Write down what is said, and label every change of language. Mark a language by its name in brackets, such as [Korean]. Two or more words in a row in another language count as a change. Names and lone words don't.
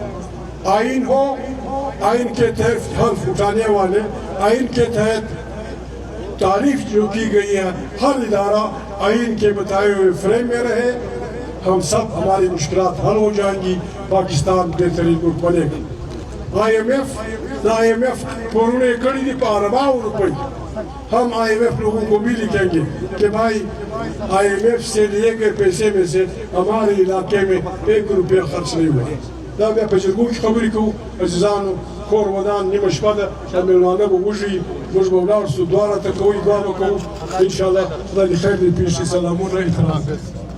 [Urdu] آئین ہو، آئین کے تحت حلف اٹھانے والے، آئین کے تحت تعریف جو کی گئی ہے، ہر ادارہ آئین کے بتائے ہوئے فریم میں رہے، ہم سب ہماری مشکلات حل ہو جائیں گی، پاکستان بہترین ملک بنے گا. آئی ایم ایف [Pashto] پورنے کڑی دی پارباؤ روپئی، [Urdu] ہم آئی ایم ایف لوگوں کو بھی لکھیں گے کہ بھائی آئی ایم ایف سے لیے گئے پیسے میں سے ہمارے علاقے میں 1 روپیہ خرچ نہیں ہوا. [Pashto] دا بیا په جرګو کې خبرې کوو. عزیزانو کور ودان نیمه شپه ده، دا مېلمانه به وږي، موږ به ولاړ شو، دعا راته کوئ، دعا به کوو انشاءالله. خدای دې خیر دې پېښ کړي. سلامونه، احترام.